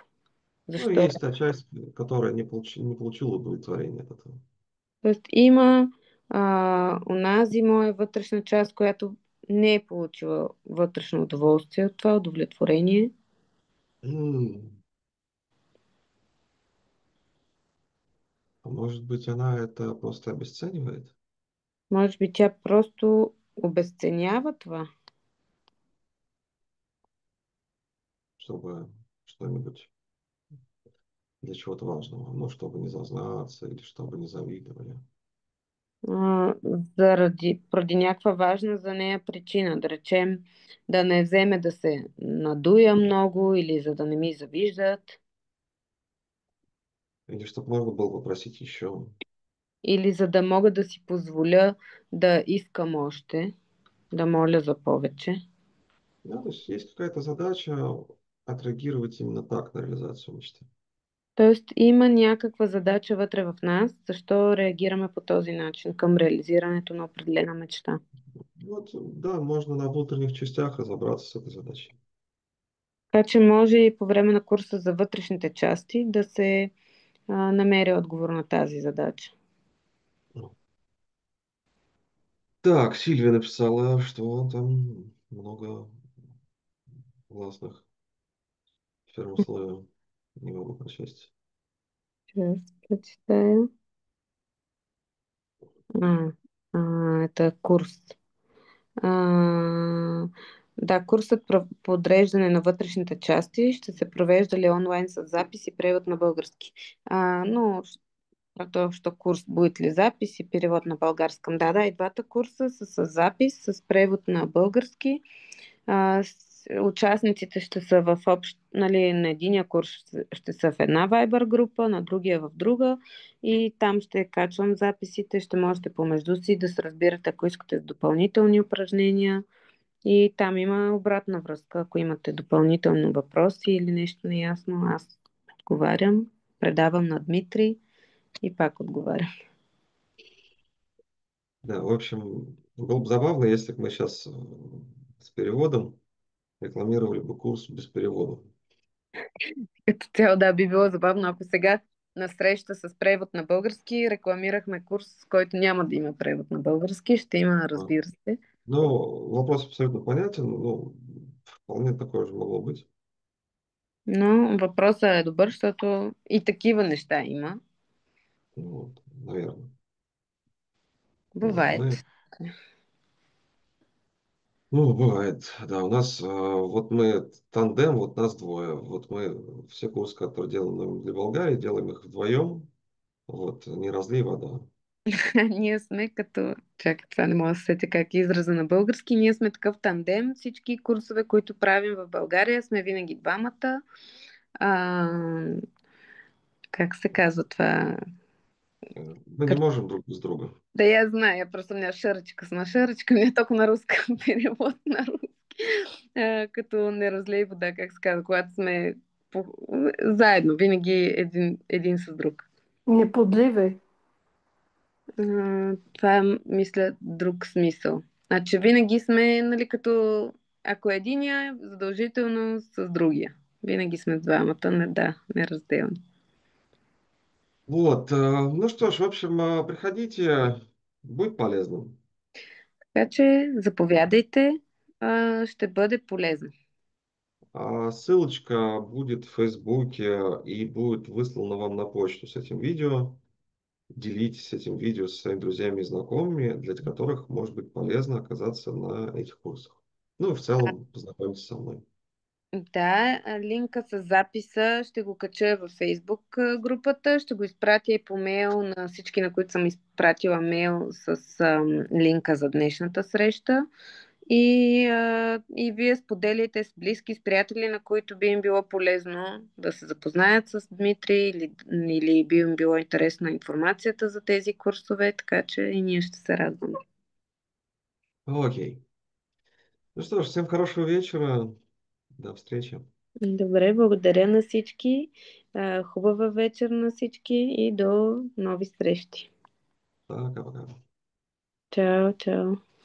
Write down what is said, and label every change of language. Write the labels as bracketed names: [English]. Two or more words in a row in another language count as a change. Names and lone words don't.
[Russian] Ну, [Bulgarian] Защо? [Russian] есть та часть, которая не получила удовлетворения от этого. [Bulgarian] Тоест има онази моя вътрешна част, която не е получила вътрешно удоволствие от това удовлетворение. [Russian] М, А может быть, она это просто обесценивает, [Bulgarian] Може би тя просто обесценява това, [Russian] чтобы что-нибудь для чего-то важного, ну, чтобы не зазнаться или чтобы не завидовали. а, [Bulgarian] поради някаква важна за нея причина. Да речем, да не вземе да се надуя много или за да не ми завиждат, [Russian] Или чтобы можно было попросить еще. [Bulgarian] или за да мога да си позволя да искам още, да моля за повече. [Russian] Да, то есть какая-то задача отреагировать именно так на реализацию мечты. [Bulgarian] Тоест има някаква задача вътре в нас, защо реагираме по този начин към реализирането на определена мечта. [Russian] Вот, да, можно на внутренних частях разобраться с этой задачей. [Bulgarian] Така че може и по време на курса за вътрешните части да се намери отговор на тази задача. [Russian] Ну, так, Сильвия написала, что там много классных фермослоев. Не могу прочесть. Сейчас прочитаю. А, это курс. А, [Bulgarian] да, курсът по подреждане на вътрешните части ще се провежда ли онлайн с запис и превод на български. [Russian] Но то, что курс будет ли запись и перевод на българском. [Bulgarian] Да, и двата курса са с запис, с превод на български. Участниците ще са в общ, нали, на единия курс ще са в една Viber група, на другия в друга и там ще качвам записите, ще можете помежду си да се разбирате, ако искате допълнителни упражнения и там има обратна връзка, ако имате допълнително въпроси или нещо неясно, аз отговарям, предавам на Дмитрий и пак отговарям. [Russian] Да, в общем, было бы забавно, если бы мы сейчас с переводом рекламировали бы курс без перевода. [Bulgarian] Като цяло, да, би било забавно, ако сега на среща с превод на български рекламирахме курс, с който няма да има превод на български. Ще има, А, разбира се. [Russian] Но вопрос абсолютно понятен, ну, вполне такое же могло быть. [Bulgarian] Но въпросът е добър, защото и такива неща има. [Russian] Ну, вот, наверное. Вот, Бывает. ну, бывает, да, у нас, вот мы тандем, вот нас двое, вот мы все курсы, которые делаем для Болгарии, делаем их вдвоем, вот, не разлей вода. [Bulgarian] Ние сме като... Чакай, това не мога да се сетя как е израза на български. Ние сме такъв тандем. Всички курсове, които правим в България, сме винаги двамата. А, как се казва това? [Russian] Мы не можем друг без друга. Да, я знаю, просто у меня шарочка с нашарочкой, у меня только на русском перевод на русски. [Bulgarian] Като [Russian] не разлей вода, [Bulgarian] как се казва, когато сме заедно, винаги един с друг. [Russian] Не подливай. [Bulgarian] Това е, мисля, друг смисъл. Значи винаги сме, нали, като ако единия е задължително с другия. Винаги сме двамата, не, да, неразделни. [Russian] Вот, ну что ж, в общем, приходите, будет полезно. [Bulgarian] Така че заповядайте ще бъде полезно. [Russian] Ссылочка будет в Фейсбуке и будет выслана вам на почту с этим видео. Делитесь этим видео со своими друзьями и знакомыми, для которых может быть полезно оказаться на этих курсах. Ну и в целом познакомиться со мной. [Bulgarian] Да, линка с записа ще го кача във Фейсбук групата, ще го изпратя и по мейл на всички, на които съм изпратила мейл с линка за днешната среща. И вие споделяйте с близки, с приятели, на които би им било полезно да се запознаят с Дмитрий или би им било интересна информацията за тези курсове, така че и ние ще се радваме. [Russian] Окей. Ну что ж, всем хорошего вечера. До встречи. [Bulgarian] Добре, благодаря на всички. Хубава вечер на всички и до нови срещи. [Russian] Пока-пока. [Bulgarian] Чао, чао.